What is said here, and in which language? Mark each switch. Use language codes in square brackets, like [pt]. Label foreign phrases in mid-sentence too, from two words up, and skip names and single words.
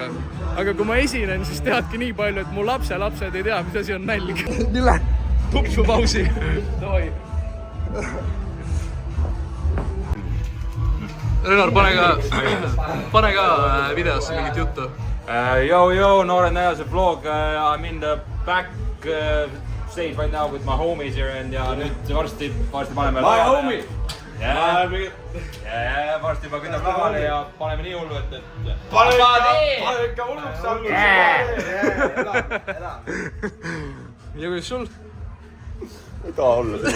[et] Aga kui ma esinen, siis teadki nii palju, et mu lapselapsed ei tea, mis asi on nälg. Mille? Tupsu pausi. Davai. Renor, pane ka videosse mingit juttu. [en] Yo, [et] noored nädalase vlog. [en] I'm in the back stage right now with my homies here and [et] ja nüüd varsti paneme [en] My homie! [et] Ja, varsti juba künnab lavale ja paneme nii hullu, et... Pane ikka hulluks algus! Ja kuidas sul? Ei taha olla see.